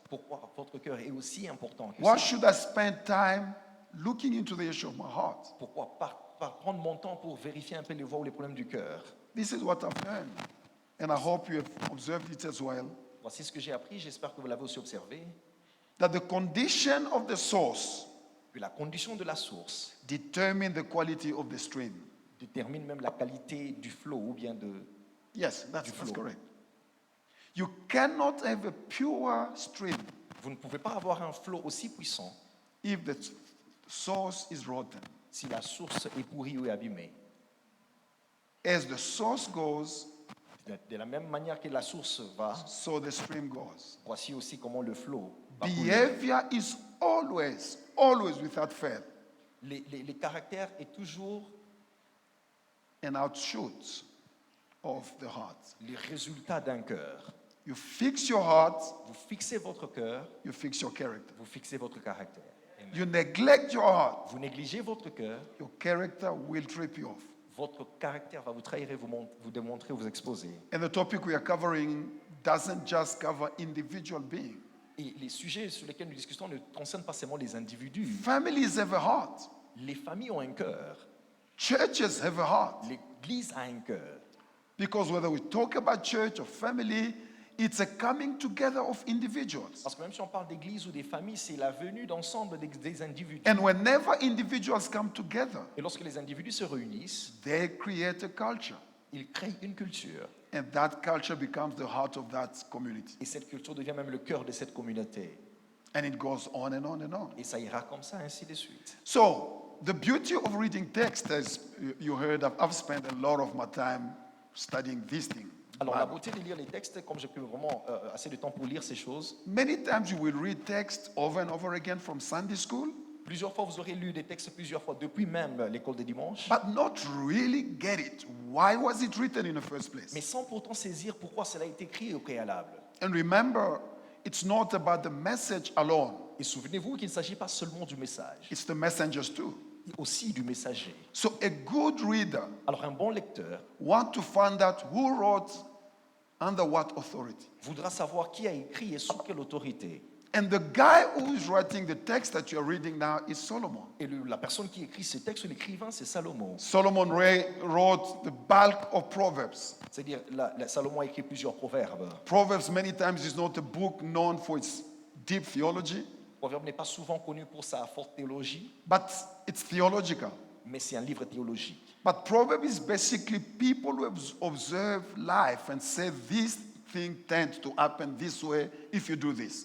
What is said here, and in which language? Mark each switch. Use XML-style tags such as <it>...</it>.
<fr>Pourquoi votre cœur est aussi important que</fr> <en>Why</en> <fr>ça?</fr> <en>should I spend time looking into the issue of my heart?</en> <fr>Pourquoi prendre mon temps pour vérifier un peu les voies ou les problèmes du cœur?</fr> <en>This is what I've learned. And I hope you have observed it as well.</en> <fr>Voici ce que j'ai appris, j'espère que vous l'avez aussi observé,</fr> <en>That the condition of the source</en> <fr>que la condition de la source</fr> <en>determine the quality of the stream.</en> <fr>détermine même la qualité du flot ou bien de...</fr> <en>Yes, that's flow. correct. You cannot have a pure stream</en> <fr>Vous ne pouvez pas avoir un flot aussi puissant</fr> <en>if the source is rotten.</en> <fr>si la source est pourrie ou est abîmée.</fr> <en>As the source goes,</en> <fr>De la même manière que la source va,</fr> <en>so the stream goes.</en> <fr>voici aussi comment le flot va couler.</fr> <en>Behavior is always without fail,</en> <fr>Les caractères est toujours</fr> <en>an outshoot of the heart.</en> <fr>les résultats d'un cœur.</fr> <en>You fix your heart,</en> <fr>Vous fixez votre cœur,</fr> <en>you fix your character.</en> <fr>vous fixez votre caractère.</fr> <en>Amen. You neglect your heart,</en> <fr>Vous négligez votre cœur,</fr> <en>your character will trip you off.</en> <fr>votre caractère va vous trahir et vous démontrer, vous exposer.</fr> <en>And the topic we are covering doesn't just cover individual beings.</en> <fr>Et les sujets sur lesquels nous discutons ne concernent pas seulement les individus.</fr> <en>Families have a heart.</en> <fr>Les familles ont un cœur.</fr> <en>Churches have a heart.</en> <fr>L'Église a un cœur.</fr> <en>Because whether we talk about church or family, it's a coming together of individuals.</en> <fr>Parce que même si on parle d'église ou des familles, c'est la venue d'ensemble des individus.</fr> <en>And whenever individuals come together,</en> <fr>Et lorsque les individus se réunissent,</fr> <en>they create a culture.</en> <fr>ils créent une culture.</fr> <en>And that culture becomes the heart of that community.</en> <fr>Et cette culture devient même le cœur de cette communauté.</fr> <en>And it goes on and on and on.</en> <fr>Et ça ira comme ça, ainsi de suite.</fr> <en>So, the beauty of reading text, as you heard, I've spent a lot of my time studying this thing.</en> <fr>Alors la beauté de lire les textes, comme j'ai pris vraiment assez de temps pour lire ces choses,</fr> <en>Many times you will read text over and over again from Sunday school,</en> <fr>plusieurs fois vous aurez lu des textes plusieurs fois depuis même l'école des dimanches,</fr> <en>but not really get it. Why was it written in the first place?</en> <fr>mais sans pourtant saisir pourquoi cela a été écrit au préalable.</fr> <en>And remember, it's not about the message alone.</en> <fr>Et souvenez-vous qu'il ne s'agit pas seulement du message,</fr> <en>It's the messengers too.</en> <fr>mais aussi du messager.</fr> <en>So a good reader</en> <fr>Alors un bon lecteur</fr> <en>want to find out who wrote under what authority.</en> <fr>voudra savoir qui a écrit et sous quelle autorité.</fr> <en>And the guy who is writing the text that you're reading now is Solomon.</en> <fr>Et la personne qui écrit ce texte, l'écrivain, c'est Salomon.</fr> <en>Solomon wrote the bulk of Proverbs.</en> <fr>C'est-à-dire, Salomon a écrit plusieurs proverbes.</fr> <en>Proverbs many times is not a book known for its deep theology,</en> <fr>Le proverbe n'est pas souvent connu pour sa forte théologie,</fr> <en>but it's theological.</en> <fr>mais c'est un livre théologique.</fr> <en>But Proverbs is basically people who observe life and say this thing tends to happen this way if you do this.</en>